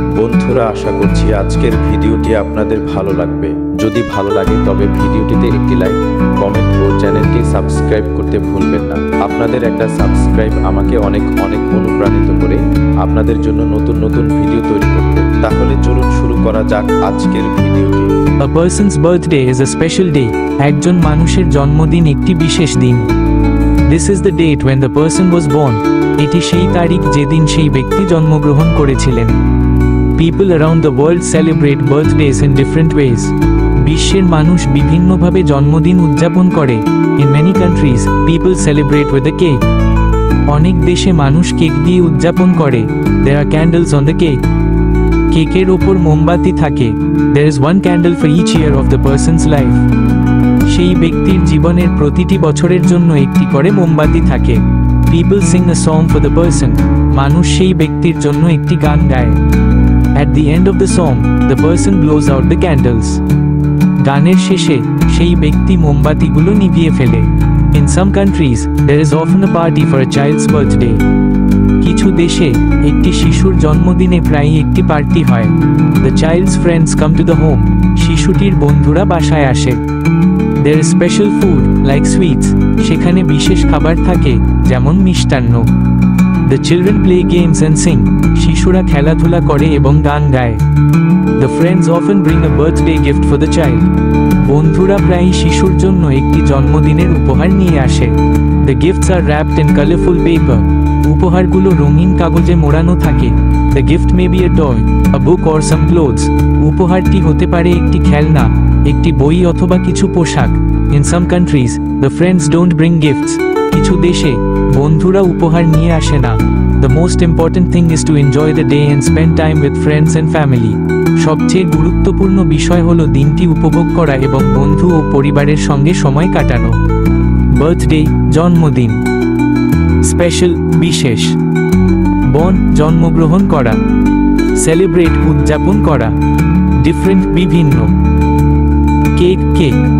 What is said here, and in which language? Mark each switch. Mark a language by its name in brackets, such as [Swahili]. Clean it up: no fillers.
[Bangla] বন্ধুরা, আশা করছি আজকের ভিডিওটি আপনাদের ভালো লাগবে। যদি ভালো লাগে তবে ভিডিওটিতে একটি লাইক, কমেন্ট ও চ্যানেলটি সাবস্ক্রাইব করতে ভুলবেন না। আপনাদের একটা সাবস্ক্রাইব আমাকে অনেক অনুপ্রাণিত করে আপনাদের জন্য নতুন নতুন ভিডিও তৈরি করতে। তাহলে চলুন শুরু করা যাক আজকের ভিডিওটি। [English] A person's birthday is a special day. [Bangla] একজন মানুষের জন্মদিন একটি বিশেষ দিন। [English] This is the date when the person was born. [Bangla] এটি সেই তারিখ যেদিন সেই ব্যক্তি জন্মগ্রহণ করেছিলেন। [English] People around the world celebrate birthdays in different ways. [Bangla] বিশ্বের মানুষ বিভিন্নভাবে জন্মদিন উদযাপন করে। [English] In many countries, people celebrate with a cake. [Bangla] অনেক দেশে মানুষ কেক দিয়ে উদযাপন করে। [English] There are candles on the cake. [Bangla] কেকের ওপর মোমবাতি থাকে। [English] There is one candle for each year of the person's life. [Bangla] সেই ব্যক্তির জীবনের প্রতিটি বছরের জন্য একটি করে মোমবাতি থাকে। [English] People sing a song for the person. [Bangla] মানুষ সেই ব্যক্তির জন্য একটি গান গায়। [English] At the end of the song, the person blows out the candles. [Bangla] গানের শেষে সেই ব্যক্তি মোমবাতিগুলো নিভিয়ে ফেলে। [English] In some countries, there is often a party for a child's birthday. [Bangla] কিছু দেশে একটি শিশুর জন্মদিনে প্রায়ই একটি পার্টি হয়। [English] The child's friends come to the home. [Bangla] শিশুটির বন্ধুরা বাসায় আসে। [English] There is special food, like sweets. [Bangla] সেখানে বিশেষ খাবার থাকে, যেমন মিষ্টান্ন। [English] The children play games and sing. [Bangla] শিশুরা খেলাধুলা করে এবং গান গায়। [English] The friends often bring a birthday gift for the child. [Bangla] বন্ধুরা প্রায়ই শিশুর জন্য একটি জন্মদিনের উপহার নিয়ে আসে। [English] The gifts are wrapped in colorful paper. [Bangla] উপহারগুলো রঙিন কাগজে মোড়ানো থাকে। [English] The gift may be a toy, a book or some clothes. [Bangla] উপহারটি হতে পারে একটি খেলনা, একটি বই অথবা কিছু পোশাক। [English] In some countries, the friends don't bring gifts. [Bangla] কিছু দেশে বন্ধুরা উপহার নিয়ে আসে না। [English] The most important thing is to enjoy the day and spend time with friends and family. [Bangla] সবচেয়ে গুরুত্বপূর্ণ বিষয় হলো দিনটি উপভোগ করা এবং বন্ধু ও পরিবারের সঙ্গে সময় কাটানো। বার্থডে, জন্মদিন। স্পেশাল, বিশেষ। বর্ন, জন্মগ্রহণ করা। সেলিব্রেট, উদযাপন করা। ডিফারেন্ট, বিভিন্ন। Cake, cake.